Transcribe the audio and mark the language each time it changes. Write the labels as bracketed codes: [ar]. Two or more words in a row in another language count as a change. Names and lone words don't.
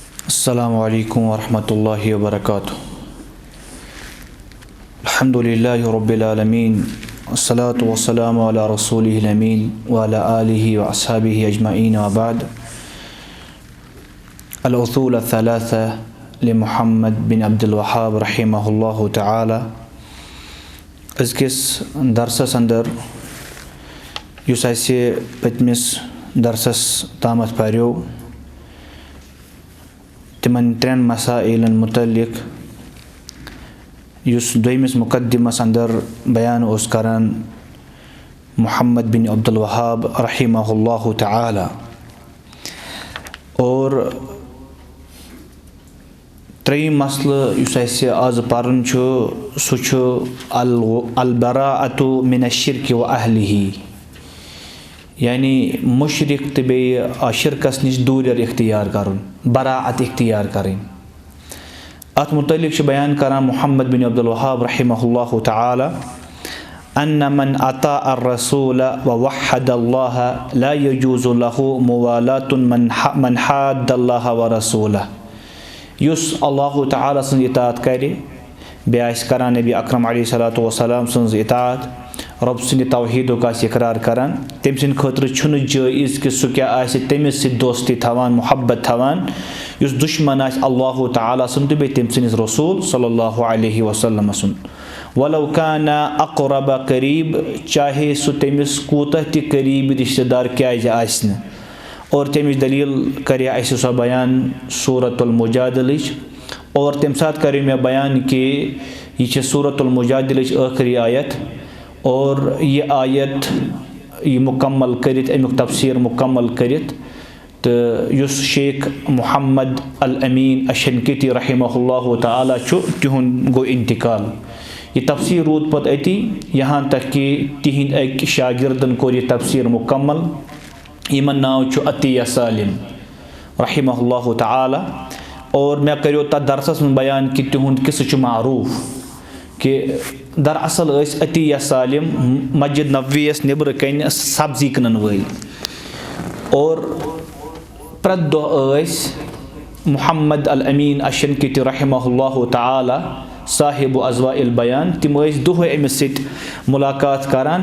[ar] السلام عليكم ورحمة الله وبركاته. الحمد لله رب العالمين. والصلاة والسلام على رسوله الأمين وعلى آله وأصحابه أجمعين وبعد. الأصول الثلاثة لمحمد بن عبد الوهاب رحمه الله تعالى. [ks] اَزکِس درسس اندر یُس اَسۍ پٔتِمِس درسس تَمَت پٔریو تمن ترين مسائل متعلق يس دويمس مقدمة سندر بيان أسكاران محمد بن عبد الوهاب [ar] رحمه الله تعالى [ks] और त्रेई मसला युस ऐसे आज पारन छो सुचो [ar] البراءة من الشرك وأهله [ks] यानी मुशरिक तबे शिरकस निश दूर इख्तियार करुन बराअत इख्तियार करें अत मुतल्लिक बयान करा मुहम्मद बिन अब्दुल वहाब [ar] رحمه الله تعالى أن من أطاع الرسول ووحد الله لا يجوز له موالاة من حاد الله ورسوله [ks] युस अल्लाह ताला सं इताअत करे बेआस करा नबी अकरम [ar] عليه الصلاة والسلام [ks] सं इताअत रब सन्द तौहीद का इकरार करान तम सन्द खतर छुन जायज़ कि सह क्या आसि तमिस सत दोस्ती थवान मोहब्बत थवान युस दुश्मन आसि अल्लाह ताला सुन बे तम सन्दिस रसूल [ar] صلى الله عليه وسلم [ks] सुन [ar] ولو كان أقرب [ks] करीब चाहे सह तमिस कूतह ति करीब रिश्तेदार क्याज आसि और तमिस दलील करे अस सह बयान सूरतुल मुजादिलच और तम साथ करे मैं बयान कि यह सूरतुल मुजादिलच आखिरी आयत और ये आयत ये मुकम्मल करित अमुक तफसीर मुकम्मल करित तो युस शेख मोहम्मद अल-अमीन अश-शनकीती रहिमहुल्लाहु ताला तिहुंद गो इंतकाल ये तफसीर रूद पत अति यहाँ तक कि तिहिंद एक शागिर्दन कोर ये तफसीर मुकम्मल यमन नाव छु अतिया सालिम [ar] رحمه الله تعالى [ks] और मैं करो तथ दरसस में बयान कि तिहुंद किस छु मारूफ कि दरअसल अतिया सालिम मस्जिद नबवीस नबर कन सब्जी कनन वल और प्रत दह मुहम्मद अल-अमीन अश-शनकीती [ar] رحمه الله تعالى [ks] साहिब अज़वाइल बयान तिम दुह अमिस सत मुलाकात करान